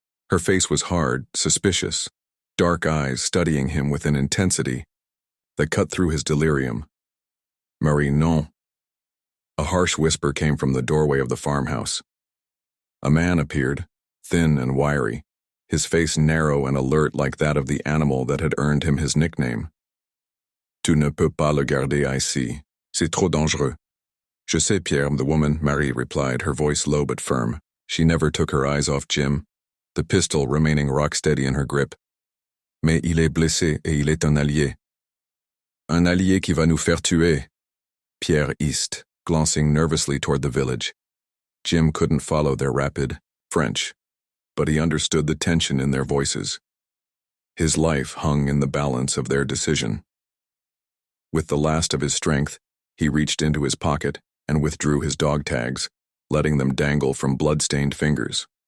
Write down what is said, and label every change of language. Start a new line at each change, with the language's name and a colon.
English: Her face was hard, suspicious, dark eyes studying him with an intensity that cut through his delirium.
French: "Marie, non."
English: A harsh whisper came from the doorway of the farmhouse. A man appeared, thin and wiry, his face narrow and alert like that of the animal that had earned him his nickname.
French: "Tu ne peux pas le garder ici. C'est trop dangereux." "Je sais, Pierre,"
English: the woman, Marie, replied, her voice low but firm. She never took her eyes off Jim, the pistol remaining rock-steady in her grip.
French: "Mais il est blessé et il est un allié. Un allié qui va nous faire tuer."
English: Pierre hissed, glancing nervously toward the village. Jim couldn't follow their rapid French, but he understood the tension in their voices. His life hung in the balance of their decision. With the last of his strength, he reached into his pocket and withdrew his dog tags, letting them dangle from blood-stained fingers.